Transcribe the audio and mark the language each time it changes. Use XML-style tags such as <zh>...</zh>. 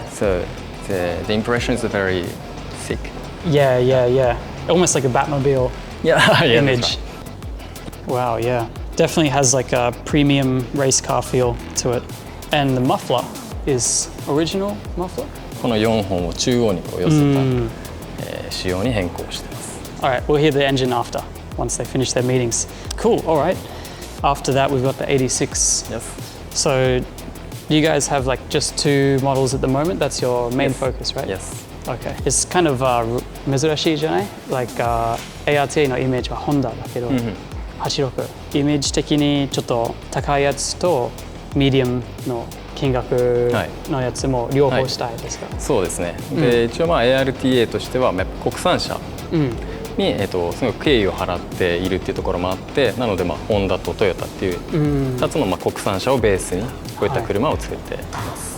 <en>So the impression is very thick. Yeah. Almost like a Batmobile Yeah, image. Wow, yeah. Definitely has like a premium race car feel to it. And the muffler is original muffler?</en> <ja>この4本を中央にこう寄せた、仕様に変更してます。</ja> <en>All right, we'll hear the engine after, once they finish their meetings. Cool, all right. After that, we've got the 86. Yes. So, do you guys have like just 2 models at the moment? That's your main focus, right? Yes. Okay. It's kind of</en> <ja>珍しいじゃない?</ja> <en>Like</en> <ja>ARTA のイメージはホンダだけど、86。イメージ的にちょっと高いやつとミディアムの金額のやつも両方したいですか？そうですね。で、一応ARTA としては国産車に、すごく敬意を払っているっていうところもあって、なのでホンダとトヨタっていう2つの国産車をベースにこういった車を作っています。</ja>